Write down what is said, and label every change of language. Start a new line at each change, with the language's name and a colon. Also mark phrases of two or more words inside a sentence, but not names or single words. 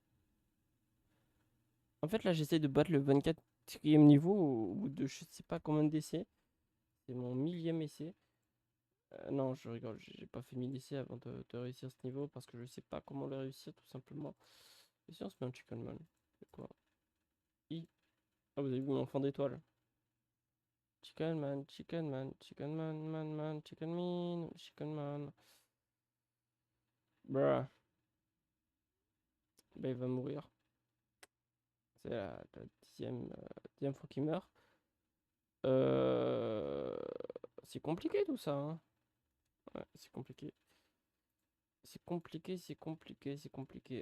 French: En fait, là, j'essaie de battre le 24e niveau au bout de je sais pas combien d'essais. C'est mon 1000e essai. Non, je rigole, j'ai pas fait 1000 essais avant de réussir ce niveau parce que je sais pas comment le réussir, tout simplement. Et si on se met un Chicken Man? C'est quoi? I. Ah, vous avez vu mon enfant d'étoile. Chicken Man, Chicken Man, Chicken Man, Man, Chicken Man, Chicken Man. Bruh. Bah, il va mourir. C'est la dixième fois qu'il meurt. Euh... C'est compliqué tout ça, hein. Ouais, c'est compliqué. C'est compliqué, c'est compliqué, c'est compliqué.